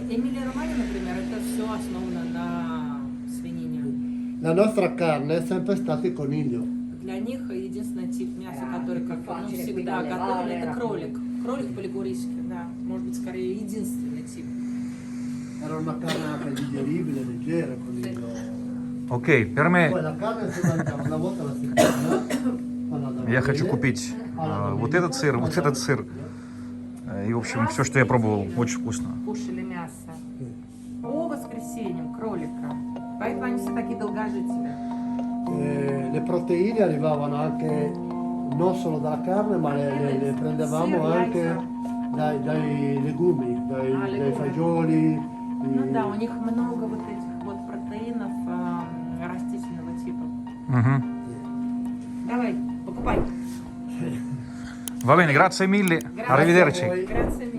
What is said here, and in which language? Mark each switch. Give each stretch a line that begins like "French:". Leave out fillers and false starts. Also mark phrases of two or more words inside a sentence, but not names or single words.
Russian: Эмилия Романья, например, это все основано на свинине.
Italian: La nostra carne è sempre stata il coniglio.
Russian: Для них единственный тип мяса, который как ну,
Italian: facile
Russian: всегда
Italian: qui dalle
Russian: готовили,
Italian: valle,
Russian: это
Italian: era
Russian: кролик. Кролик по-лигурийски, да. Может быть, скорее единственный тип.
Italian: Era una carne anche digeribile, leggera, il coniglio. Окей, per me Poi la carne si mangiava una volta alla settimana. alla
Russian: я хочу
Italian: domenica.
Russian: купить вот этот сыр, и, в общем, все, что я пробовал, очень вкусно. Кушали мясо. По воскресеньям кролика. Поэтому они все такие долгожители.
Italian: Le proteine arrivavano anche non solo dalla carne, ma le prendevamo Sì, anche rice. dai legumi, dai legumi. fagioli,
Russian: Ну да, у них много вот этих вот протеинов растительного типа. Mhm. Давай, покупай.
Italian: Va bene, grazie mille. Arrivederci. Grazie mille.